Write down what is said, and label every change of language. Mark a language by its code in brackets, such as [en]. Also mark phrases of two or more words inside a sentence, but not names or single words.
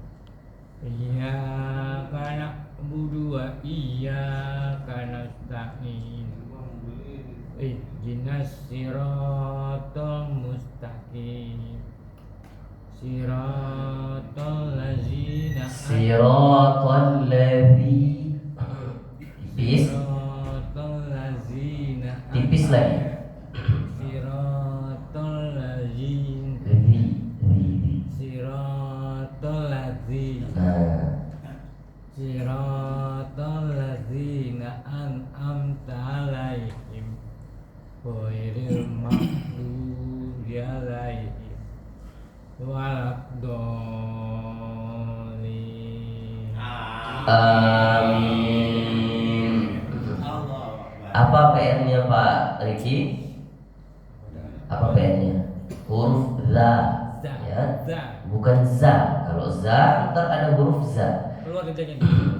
[ar] إياك نعبد وإياك نستعين. اهدنا الصراط المستقيم. صراط الذين صراط الذي. Tipis. صراط الذين [id] Tipis lagi. [ar] صراط الذين صراط الذين [id] Nah, [ar] صراط الذين أنعمت عليهم غير المغضوب عليهم ولا الضالين. [id] amin. Apa PR-nya Pak Riki? Apa PR-nya? Huruf za, ya, bukan za. Kalau za, ntar ada huruf za. Keluar lidahnya dulu.